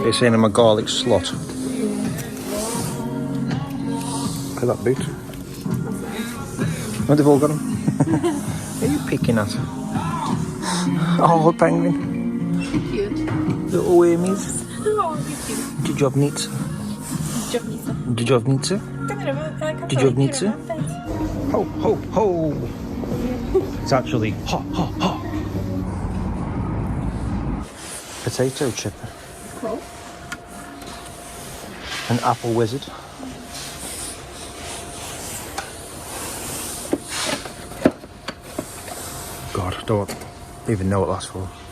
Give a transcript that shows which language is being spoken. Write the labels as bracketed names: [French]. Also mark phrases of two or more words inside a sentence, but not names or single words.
[English] They're saying I'm a garlic slot. Look at that boot. Oh, they've all got them. What are you picking at? Oh, penguin. Cute. Little wormies. Oh, cute. [Polish] Dżdżownicy. Dżdżownicy? Dżdżownicy? Ho, ho, ho. [English] It's actually ha, ha, ha. Potato chip. Cool. An apple wizard. God, I don't even know what that's for.